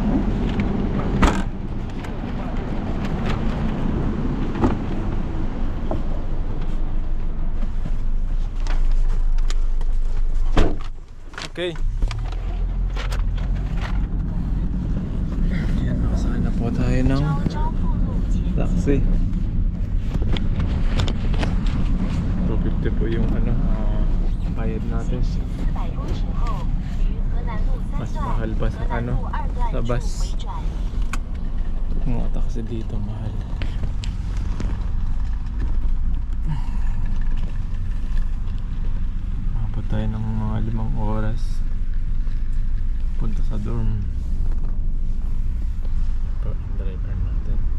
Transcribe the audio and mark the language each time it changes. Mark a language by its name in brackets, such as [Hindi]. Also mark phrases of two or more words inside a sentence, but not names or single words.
[Filipino] Okay. Yan, nakasakay na po tayo ng [Chinese] 昭昭附路前 [Filipino] taxi. 250 po yung bayad natin. [Chinese] 400 公尺后，于河南路3 [Filipino] Mas [Chinese] 段、 [Filipino] mahal pa sa [Chinese] 河南路2 段 [Filipino] sa [Chinese] 处 [Filipino] bus. [Chinese] 回转。 [Filipino] Mga taxi dito mahal. Mabot tayo ng mga 5 oras punta sa dorm. Ito ang driver natin.